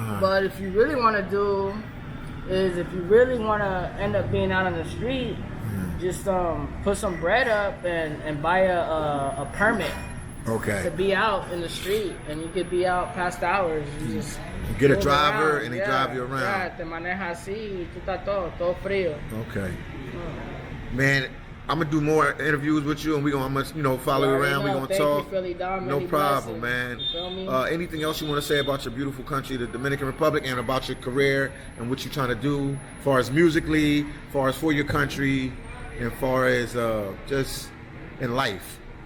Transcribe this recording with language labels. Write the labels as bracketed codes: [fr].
[en] But if you really want to do is if you really want to end up being out on the street, just put some bread up and buy a permit. Okay. To be out in the street, and you could be out past hours. You just get a driver and they drive you around. [es] Yeah, te maneja así, tú estás todo frío. [en] Okay. Man, I'm gonna do more interviews with you, and I'm gonna follow you around. We're gonna talk. You, Philly Dom, no problem, man. You feel me? Anything else you want to say about your beautiful country, the Dominican Republic, and about your career and what you're trying to do, as far as musically, as far as for your country, and as far as just in life?